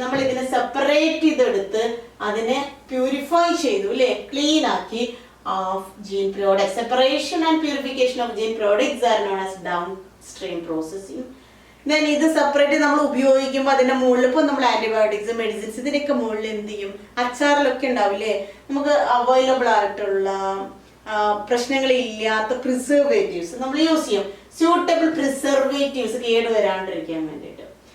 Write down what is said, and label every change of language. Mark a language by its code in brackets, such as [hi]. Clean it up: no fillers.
[ml] നമ്മൾ ഇതിനെ സെപ്പറേറ്റ് ചെയ്തെടുത്ത് അതിനെ പ്യൂരിഫൈ ചെയ്തു അല്ലെ, ക്ലീൻ ആക്കി [en] of gene products. Separation and purification of gene products are known as downstream processing. [ml] Then ഇത് സെപ്പറേറ്റ് നമ്മൾ ഉപയോഗിക്കുമ്പോൾ അതിന്റെ മുകളിൽ ഇപ്പോൾ നമ്മൾ ആന്റിബയോട്ടിക്സ്, മെഡിസിൻസ്, ഇതിനൊക്കെ മുകളിൽ എന്ത് ചെയ്യും, അച്ചാറിലൊക്കെ ഉണ്ടാവില്ലേ നമുക്ക് അവൈലബിൾ ആയിട്ടുള്ള പ്രശ്നങ്ങളില്ലാത്ത പ്രിസർവേറ്റീവ്സ് നമ്മൾ യൂസ് ചെയ്യും. സ്യൂട്ടബിൾ പ്രിസർവേറ്റീവ്സ് കേടുവരാണ്ടിരിക്കാൻ വേണ്ടിയിട്ട്.